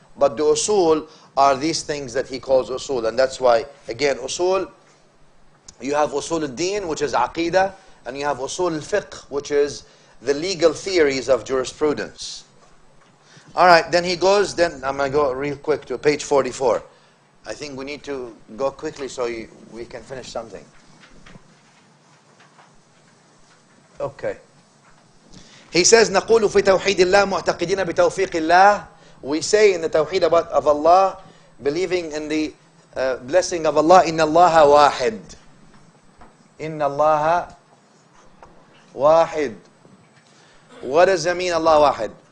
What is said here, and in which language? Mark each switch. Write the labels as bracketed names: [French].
[English] But the usul are these things that he calls usul. And that's why, again, usul, you have usul al-din, which is aqidah, and you have usul al-fiqh, which is the legal theories of jurisprudence. Alright, then he goes, then I'm going to go real quick to page 44. I think we need to go quickly so we can finish something. Okay. [Arabic] He says, نقول في توحيد الله معتقدين بتوفيق الله. [English] We say in the tawheed of Allah, believing in the blessing of Allah, [Arabic] إن الله واحد. إن الله واحد. [English] What does it mean, Allah واحد?